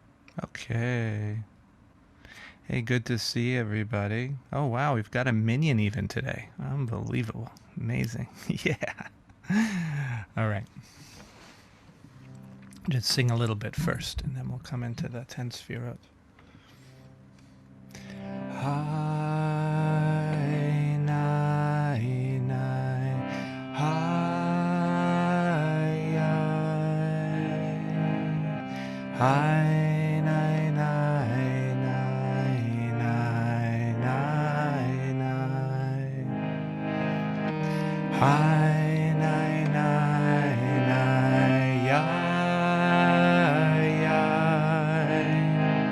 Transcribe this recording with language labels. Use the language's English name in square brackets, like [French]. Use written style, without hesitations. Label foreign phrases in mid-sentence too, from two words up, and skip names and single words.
[English] Okay. Hey, good to see everybody. Oh, wow, we've got a minion even today. Unbelievable. Amazing. Yeah. All right. Just sing a little bit first, and then we'll come into the 10 Sefirot. Hi, nai, nai. Hi, hi, nai, nai, nai, nai, nai, nai. Hi, nai, nai, nai, yai, yai.